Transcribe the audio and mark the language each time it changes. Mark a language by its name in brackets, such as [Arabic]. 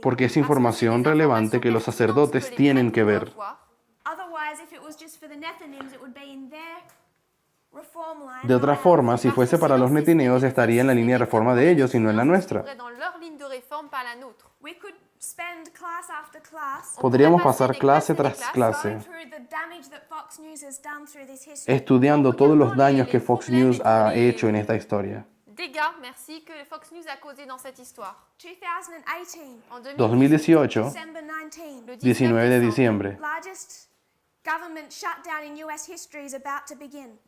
[Spanish] porque es información relevante que los sacerdotes tienen que ver. [English] Otherwise, if it was just for the Nethinims, it would be in their reform line. [Spanish] De otra forma, si fuese para los netineos, estaría en la línea de reforma de ellos y no en la nuestra. [French] dans leur ligne de réforme, pas la nôtre. [English] We could spend class after class [Spanish] Podríamos pasar clase tras clase [English] going through the damage that Fox News has done through this history. [Spanish] estudiando todos los daños que Fox News ha hecho en esta historia. [French] Dégâts, merci, que Fox News a causé dans cette histoire. [English] 2018, [Spanish] En 2018, [English] December 19, [French] le [Spanish] 19 de diciembre, [English] largest government shutdown in US history is about to begin.